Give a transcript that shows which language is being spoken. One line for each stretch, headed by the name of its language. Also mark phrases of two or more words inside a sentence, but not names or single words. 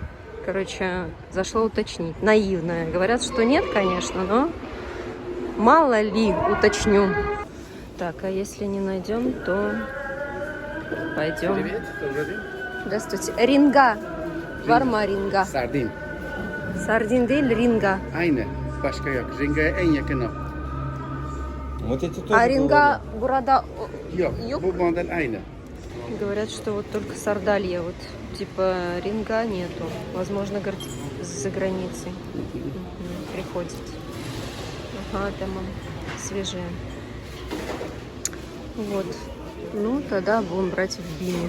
Russian: Короче, зашла уточнить. Наивная. Говорят, что нет, конечно, но мало ли, уточню. Так, а если не найдем, то пойдем. Привет, добрый день. Здравствуйте. Ринга. Варма ринга.
Turkish: Sardin. Sardin değil, ringa. Aynı. Başka yok. Ringa'ya en yakın o.
Russian: Вот эти тоже А ринга burada
Turkish: Yok. yok. Bu model aynı.
Russian: Говорят, что вот только сардалья, вот типа ринга нету. Возможно, говорит, за границей приходит. Ага, там он свежие. Вот. Ну, тогда будем брать в Биме.